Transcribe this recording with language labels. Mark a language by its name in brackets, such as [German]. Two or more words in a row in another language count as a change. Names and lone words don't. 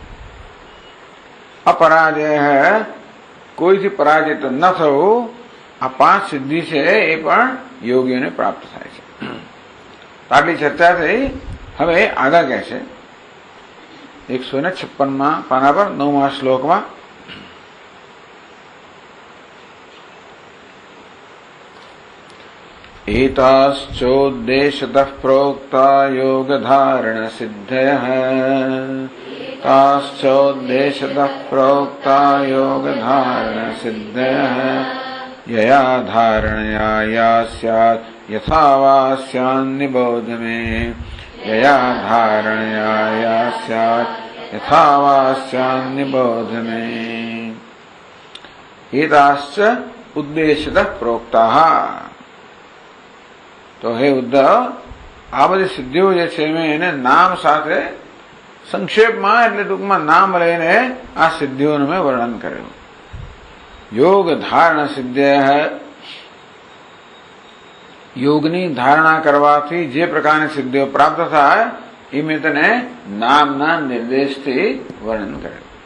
[Gujarati] અપરાજય કોઈથી પરાજિત ન થવું, આ 5 સિદ્ધિ છે એ પણ યોગીઓને પ્રાપ્ત થાય છે. આટલી ચર્ચા થઈ. હવે આગળ કહે છે 156 પાના પર 9મા શ્લોકમાં [Sanskrit] एताश्चोद्देशतः प्रोक्ता योगधारणसिद्धयः ताश्चोद्देशतः प्रोक्ता योगधारणसिद्धयः यया धारणया या स्यात् यथा वा स्यान्निबोध मे यया धारणया या स्यात् यथा वा स्यान्निबोध मे एताश्च उद्देशतः प्रोक्ताः. [Gujarati] તો હે ઉદ્ધવ, આ બધી સિદ્ધિઓ જે છે મેં એને નામ સાથે સંક્ષેપમાં એટલે ટૂંકમાં નામ લઈને આ સિદ્ધિઓનું મેં વર્ણન કર્યું. [Sanskrit] યોગ ધારણ સિદ્ધ્ય, [Gujarati] યોગની ધારણા કરવાથી જે પ્રકારની સિદ્ધિઓ પ્રાપ્ત થાય એ મેં તને નામના નિર્દેશથી વર્ણન કર્યું.